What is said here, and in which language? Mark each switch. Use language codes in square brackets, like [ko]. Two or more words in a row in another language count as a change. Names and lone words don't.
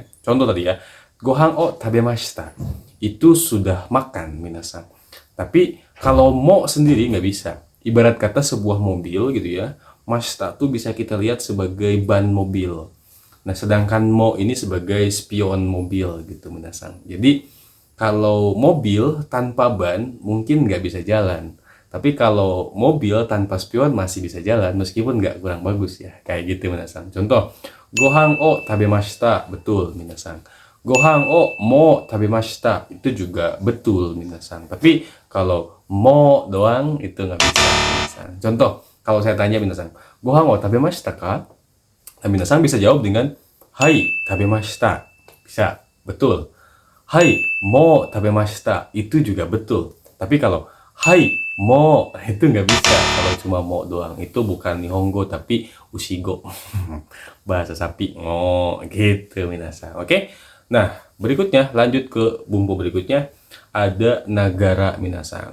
[id] Contoh tadi ya, [ja] ご飯を食べました. [id] Itu sudah makan, minasan. Tapi kalau mo sendiri nggak bisa. Ibarat kata sebuah mobil gitu ya, mashita tuh bisa kita lihat sebagai ban mobil. Nah, sedangkan mo ini sebagai spion mobil gitu, minasan. Jadi, kalau mobil tanpa ban mungkin nggak bisa jalan. Tapi kalau mobil tanpa spion masih bisa jalan meskipun nggak kurang bagus ya. Kayak gitu minasan. Contoh, [ja] ご飯を食べました, betul minasan. ご飯をも食べました, [id] itu juga betul minasan. Tapi kalau mo doang itu nggak bisa minasan. Contoh, kalau saya tanya minasan, [ja] ご飯を食べましたか? [id] Nah, minasan bisa jawab dengan [ja] はい、食べました. [id] Bisa, betul. [ja] はい、も食べました, [id] itu juga betul. Tapi kalau [ja] はい、も, [id] itu nggak bisa kalau cuma mo doang. Itu bukan Nihongo tapi Ushigo. Bahasa sapi. Oh, gitu minasan. Oke. Nah, berikutnya lanjut ke bumbu berikutnya. Ada nagara minasan.